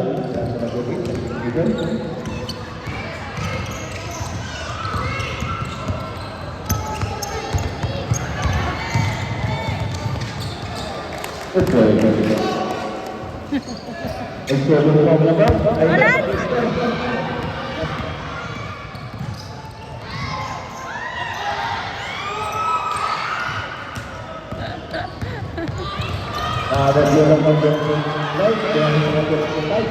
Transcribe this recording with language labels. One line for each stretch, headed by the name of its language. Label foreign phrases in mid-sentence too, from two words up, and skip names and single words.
Filipino: Nasa number 8. Bibir. Ito mo pa ba? Wala!
Malay: Ada dia orang live, dia orang live,